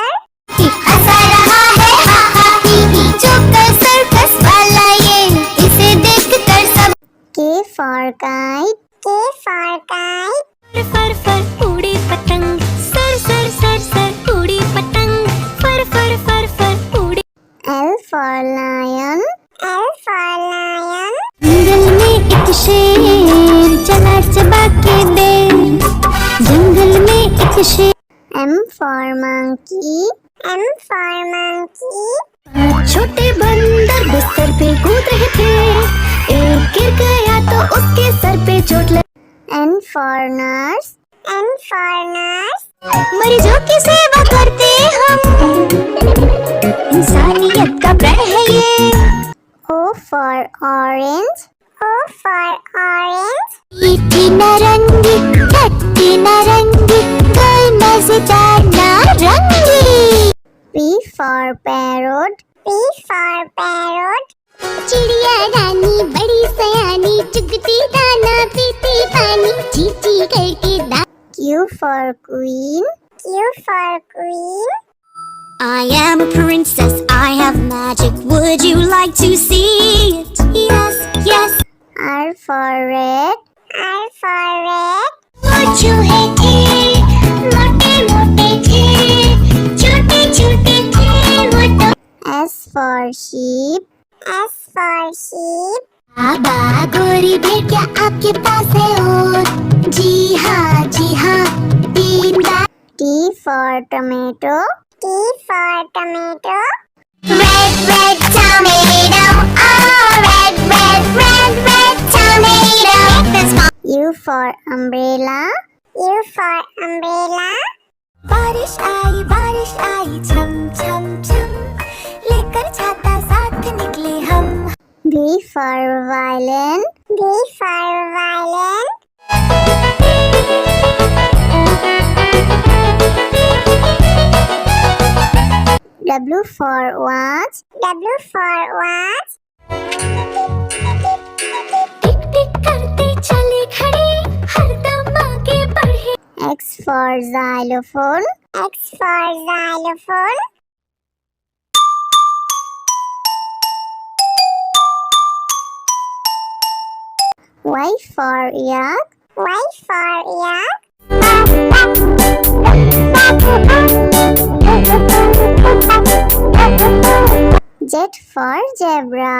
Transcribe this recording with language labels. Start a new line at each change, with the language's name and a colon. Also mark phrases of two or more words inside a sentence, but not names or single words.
Hindi: हंसा रहा है हा हा ही ही, जोकर सर्कस वाला ये, इसे देखकर सब।
English: K for kite. K for kite.
Hindi: फर फर उड़ी पतंग, सर सर सर सर उड़ी पतंग, फर फर फर फर उड़ी।
English: L for lion. L for lion.
Hindi: जंगल में एक शेर चला चबा के बेर, जंगल में एक शेर।
English: M for monkey. M for monkey.
Hindi: छोटे बंदर बिस्तर पे कूद रहे थे, एक गिर गया तो उसके सर पे चोट लगी।
English: N for nurse. N for nurse.
Hindi: मरीजों की सेवा करते हम, इंसानियत का प्रण है ये।
English: O for orange. O for orange.
Hindi: मीठी नारंगी, खट्टी नारंगी, कोई मजेदार नारंगी।
English: P for parrot. P for parrot.
Hindi: चिड़िया रानी बड़ी सयानी, चुगती दाना पीती पानी, चींची करके दा।
English: Q for queen. Q for queen. I am a princess, I have magic. Would you like to see it? Yes, yes. R for red. R for red.
Hindi: वो चूहे थे, मोटे मोटे थे, छोटे छोटे थे वो तो।
English: S for sheep. S for sheep.
Hindi: बाबा गोरी भेड़िया आपके पास है और, जी हाँ तीन बार।
English: T for tomato. T for tomato. Red, red tomato, oh red, red, red, red tomato. U for umbrella. U for umbrella.
Hindi: बारिश आई छम छम छम, लेकर छाता साथ निकले हम।
English: V for violin. V for violin. W for watch. W for watch.
Hindi: टिक टिक करते चले खड़े, हरदम आगे बढ़े।
English: X for xylophone. X for xylophone. Y for yak. Y for yak. Z for zebra.